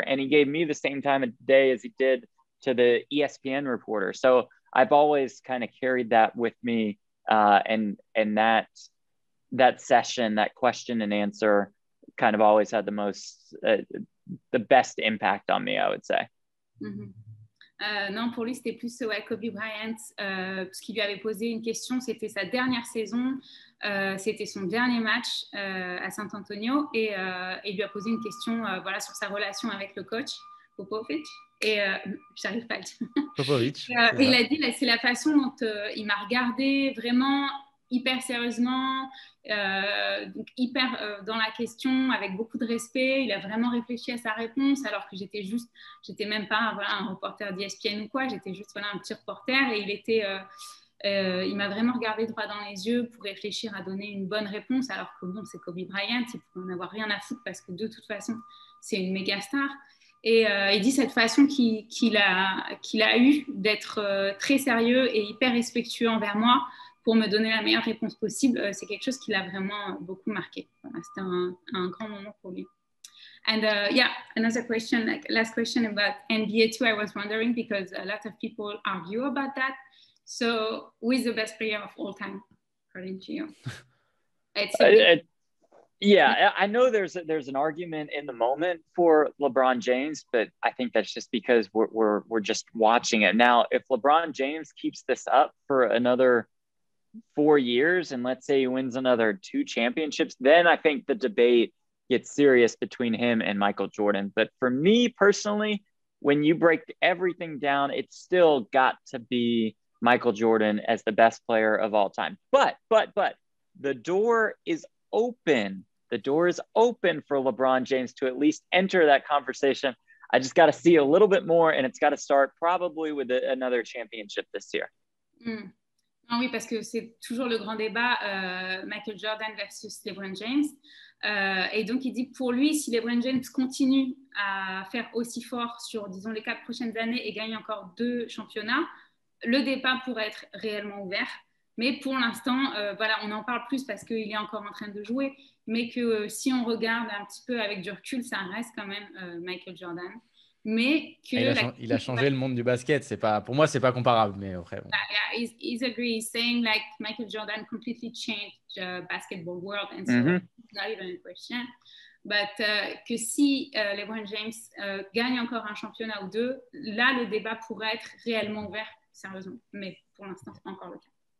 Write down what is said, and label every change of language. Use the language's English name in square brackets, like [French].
[English] And he gave me the same time of day as he did to the ESPN reporter. So I've always kind of carried that with me. And that session, that question and answer kind of always had the best impact on me, I would say. Mm-hmm. [French] Non, pour lui, c'était plus Kobe Bryant, parce qu'il lui avait posé une question. C'était sa dernière saison, c'était son dernier match à San Antonio, et il lui a posé une question voilà, sur sa relation avec le coach Popovich. Et j'arrive pas à le dire. Popovich. Il a dit là, c'est la façon dont il m'a regardé vraiment hyper sérieusement, donc hyper dans la question, avec beaucoup de respect. Il a vraiment réfléchi à sa réponse, alors que j'étais même pas un reporter d'ESPN ou quoi, j'étais juste un petit reporter, et il m'a vraiment regardé droit dans les yeux pour réfléchir à donner une bonne réponse, alors que bon, c'est Kobe Bryant, il peut en avoir rien à foutre parce que de toute façon, c'est une méga star. Et il dit cette façon qu'il a eue d'être très sérieux et hyper respectueux envers moi, pour me donner la meilleure réponse possible, c'est quelque chose qui l'a vraiment beaucoup marqué. Voilà, c'était un grand moment pour lui. [English] And yeah, another question, like last question about NBA too. I was wondering, because a lot of people argue about that. So, who is the best player of all time, according to you? Yeah, I know there's an argument in the moment for LeBron James, but I think that's just because we're just watching it now. If LeBron James keeps this up for another 4 years, and let's say he wins another 2 championships, then I think the debate gets serious between him and Michael Jordan. But for me personally, when you break everything down, it's still got to be Michael Jordan as the best player of all time. But the door is open. The door is open for LeBron James to at least enter that conversation. I just got to see a little bit more, and it's got to start probably with another championship this year. [French] Ah oui, parce que c'est toujours le grand débat, Michael Jordan versus LeBron James. Et donc, il dit que pour lui, si LeBron James continue à faire aussi fort sur, disons, les 4 prochaines années et gagne encore 2 championnats, le débat pourrait être réellement ouvert. Mais pour l'instant, voilà, on en parle plus parce qu'il est encore en train de jouer. Mais que si on regarde un petit peu avec du recul, ça reste quand même Michael Jordan. Mais que il a changé le monde du basket. Pour moi, c'est pas comparable, mais après. Bon. [English] Yeah, he's agree. He's saying like Michael Jordan completely changed the basketball world, and so it's not even a question. [French] But que si LeBron James gagne encore un championnat ou 2, là le débat pourrait être réellement ouvert, sérieusement. Mais pour l'instant, c'est pas encore le cas.